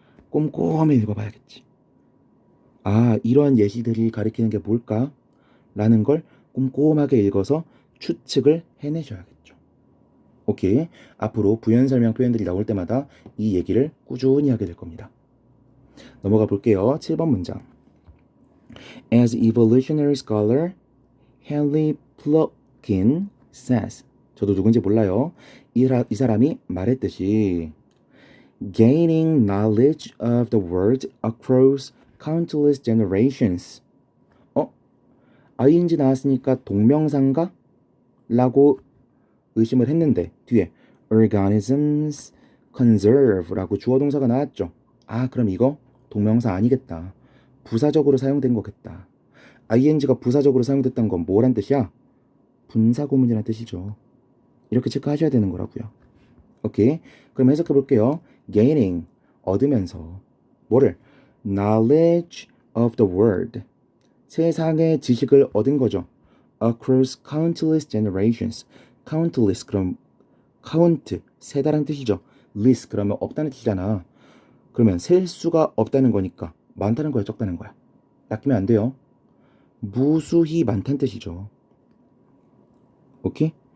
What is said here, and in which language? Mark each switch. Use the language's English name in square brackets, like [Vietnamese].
[Korean] 꼼꼼히 읽어봐야겠지. 이러한 예시들이 가리키는 게 뭘까? 라는 걸 꼼꼼하게 읽어서 추측을 해내셔야겠죠. 오케이. 앞으로 부연 설명 표현들이 나올 때마다 이 얘기를 꾸준히 하게 될 겁니다. 넘어가 볼게요. 7번 문장. [English] As evolutionary scholar Henry Plotkin says. [Korean] 저도 누군지 몰라요. 이 사람이 말했듯이 [English] Gaining knowledge of the world across countless generations. [Korean] ing 나왔으니까 동명사인가? 라고 의심을 했는데 뒤에 [English] organisms conserve [Korean] 라고 주어 동사가 나왔죠. 그럼 이거 동명사 아니겠다. 부사적으로 사용된 거겠다. ing가 부사적으로 사용됐다는 건 뭐란 뜻이야? 분사구문이란 뜻이죠. 이렇게 체크하셔야 되는 거라고요. 오케이. 그럼 해석해 볼게요. Gaining, 얻으면서 뭐를? [English] Knowledge of the world, [Korean] 세상의 지식을 얻은 거죠. [English] Across countless generations. [Korean] Countless 그럼 count 세다란 뜻이죠. less 그러면 없다는 뜻이잖아. 그러면 셀 수가 없다는 거니까 많다는 거야, 적다는 거야? 낚이면 안 돼요. 무수히 많다는 뜻이죠. 오케이?